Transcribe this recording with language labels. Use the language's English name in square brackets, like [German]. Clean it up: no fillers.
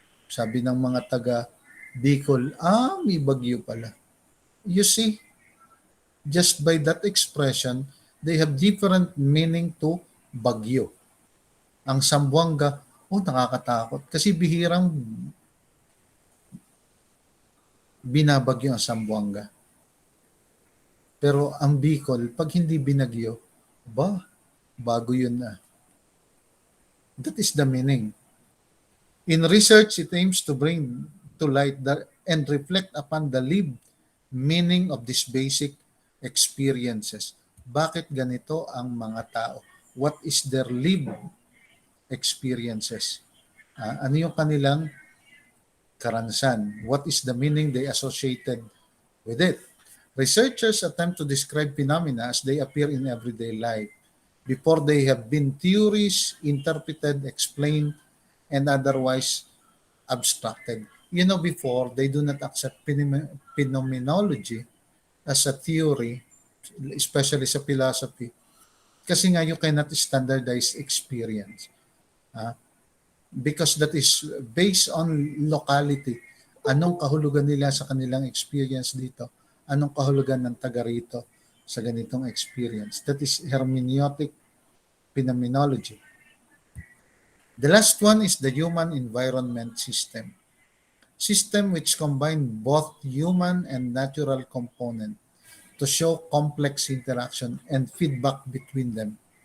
[Filipino] Sabi ng mga taga Bicol, may bagyo pala. [English] You see, just by that expression, they have different meaning to bagyo. [Filipino] Ang Zamboanga, nakakatakot. Kasi bihirang binabagyo ang Zamboanga. Pero ang Bicol, pag hindi binagyo, bago yun na. [English] That is the meaning. In research, it aims to bring to light and reflect upon the lived meaning of these basic experiences. [Filipino] Bakit ganito ang mga tao? [English] What is their lived experiences? [Filipino] Ano yung kanilang karanasan? [English] What is the meaning they associated with it? Researchers attempt to describe phenomena as they appear in everyday life before they have been theories, interpreted, explained, and otherwise abstracted. Before, they do not accept phenomenology as a theory, especially sa philosophy, [Filipino] kasi nga [English] you cannot standardize experience. Ah, because that is based on locality. [Filipino] Anong kahulugan nila sa kanilang experience dito? Anong kahulugan ng taga rito sa ganitong experience? [English] That is hermeneutic phenomenology. The last one is the human environment system. System which combine both human and natural component to show complex interaction and feedback between them.